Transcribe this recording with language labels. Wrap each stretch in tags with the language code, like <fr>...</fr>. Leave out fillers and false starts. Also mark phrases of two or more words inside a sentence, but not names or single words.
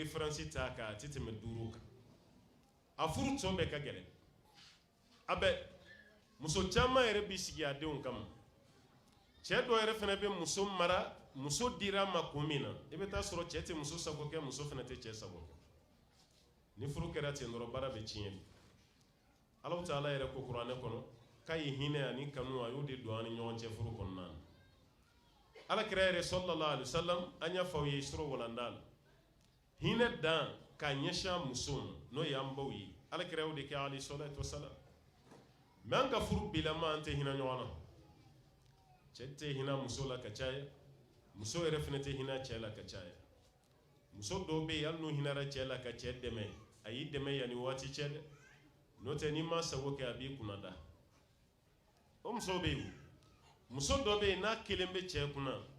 <bm>référence ta kan a tɛ tɛmɛ 5 kan a furu tɔ bɛɛ ka gɛlɛn a bɛ muso caman yɛrɛ b'i sigi a denw kama cɛ dɔ yɛrɛ fana bɛ muso mara muso dira ma kun min na i bɛ taa sɔrɔ cɛ tɛ muso sago kɛ muso fana tɛ cɛ sago kɛ ni furu kɛra ten dɔrɔn baara bɛ tiɲɛ de</bm> <ar>الله تعالى</ar> <bm>yɛrɛ ko kuranɛ kɔnɔ k'a ye hinɛ ani kanu a y'o de don an ni ɲɔgɔn cɛ furu kɔnɔna na alakira yɛrɛ</bm> <ar>صلى الله عليه وسلم</ar> <bm>an y'a fɔ aw ye sura walanda la hinɛ dan k'a ɲɛsin a muso ma n'o ye an baw ye alakira y'o de kɛ</bm> <ar>عليه الصلاة والسلام</ar> <bm>mɛ an ka furu bilama an tɛ hinɛ ɲɔgɔn na cɛ tɛ hinɛ muso la ka caya muso yɛrɛ fana tɛ hinɛ cɛ la ka caya muso dɔw bɛ yen hali n'u hinɛra cɛ la ka cɛ dɛmɛ a y'i dɛmɛ yanni waati cɛ dɛ n'o tɛ n'i ma sago kɛ a b'i kunna da o muso bɛ yen muso dɔ bɛ yen n'a kelen bɛ cɛ kunna</bm>